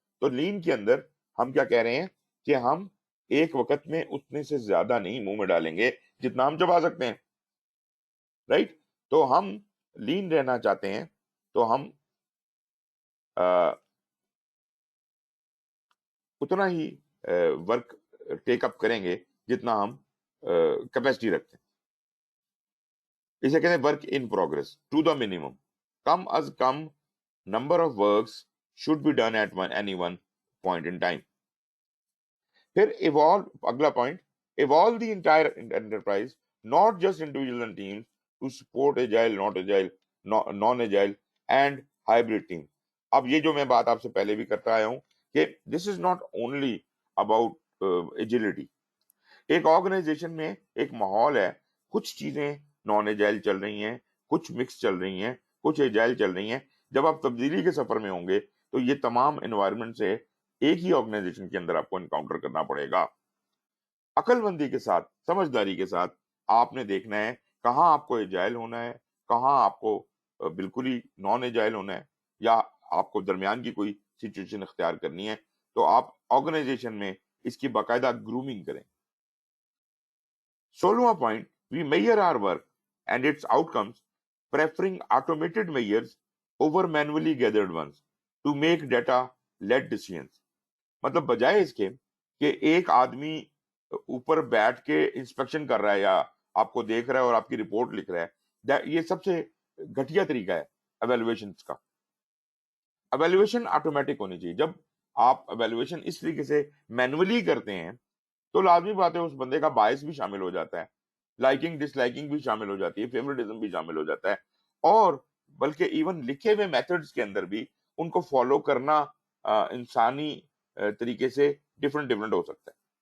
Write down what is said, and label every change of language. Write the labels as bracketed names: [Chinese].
[Urdu] تو لین کے اندر ہم کیا کہہ رہے ہیں کہ ہم ایک وقت میں اتنے سے زیادہ نہیں منہ میں ڈالیں گے جتنا ہم چبا سکتے ہیں, رائٹ. تو ہم لین رہنا چاہتے ہیں تو ہم اتنا ہی ورک ٹیک اپ کریں گے جتنا ہم کیپیسٹی رکھتے ہیں. اسے کہتے ہیں [English] Work in progress to the minimum. [Urdu] Come is come [English] Number of works should be done at any one point in time. پھر evolve, اگلا point, evolve the entire enterprise, not just individuals and teams, to support agile, not agile, non-agile and hybrid team. [Urdu] اب یہ جو میں بات آپ سے پہلے بھی کرتا آیا ہوں کہ [English] this is not only about agility. [Urdu] ایک آرگنائزیشن میں ایک ماحول ہے, کچھ چیزیں نان ایجائل چل رہی ہیں, کچھ مکس چل رہی ہیں, کچھ ایجائل چل رہی ہیں. جب آپ تبدیلی کے سفر میں ہوں گے تو یہ تمام انوائرمنٹ سے ایک ہی آرگنائزیشن کے اندر آپ کو انکاؤنٹر کرنا پڑے گا. عقل مندی کے ساتھ, سمجھداری کے ساتھ آپ نے دیکھنا ہے کہاں آپ کو ایجائل ہونا ہے, کہاں آپ کو بالکل ہی نان ایجائل ہونا ہے, یا آپ کو درمیان کی کوئی سچویشن اختیار کرنی ہے. تو آپ آرگنائزیشن میں اس کی باقاعدہ گرومنگ کریں. [English] 16واں point, we measure our work and its outcomes preferring automated measures over manually gathered ones to make data led decisions. [Urdu] مطلب بجائے اس کے کہ ایک آدمی اوپر بیٹھ کے انسپیکشن کر رہا ہے یا آپ کو دیکھ رہا ہے اور آپ کی رپورٹ لکھ رہا ہے, یہ سب سے گھٹیا طریقہ ہے ایویلویشن کا. ایویلویشن آٹومیٹک ہونی چاہیے. جب آپ ایویلویشن اس طریقے سے مینولی کرتے ہیں تو لازمی بات ہے اس بندے کا باعث بھی شامل ہو جاتا ہے, لائکنگ ڈس لائکنگ بھی شامل ہو جاتی ہے, فیورٹزم بھی شامل ہو جاتا ہے, اور بلکہ ایون لکھے ہوئے میتھڈز کے اندر بھی ان کو فالو کرنا انسانی طریقے سے ڈفرنٹ ہو سکتا ہے.